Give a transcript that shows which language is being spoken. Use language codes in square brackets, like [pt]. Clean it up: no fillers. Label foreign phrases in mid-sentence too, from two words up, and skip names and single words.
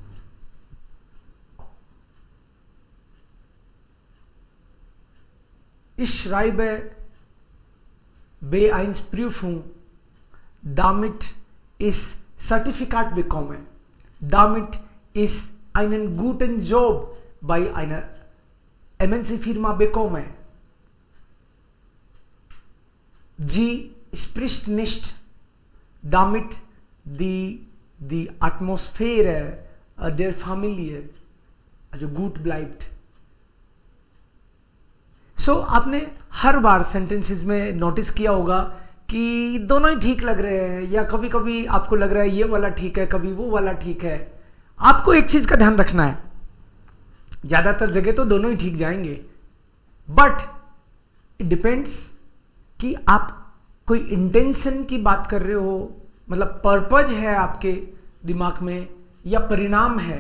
[de] Ich schreibe B1-Prüfung, damit ich Zertifikat bekomme, damit ich einen guten Job bei einer MNC-Firma bekomme. Sie spricht nicht, damit die Atmosphäre der Familie also gut bleibt. [hi] आपने हर बार सेंटेंसेस में नोटिस किया होगा कि दोनों ही ठीक लग रहे हैं, या कभी कभी आपको लग रहा है ये वाला ठीक है, कभी वो वाला ठीक है। आपको एक चीज का ध्यान रखना है, ज्यादातर जगह तो दोनों ही ठीक जाएंगे, [en] but it depends [hi] कि आप कोई इंटेंशन की बात कर रहे हो, मतलब पर्पज है आपके दिमाग में या परिणाम है।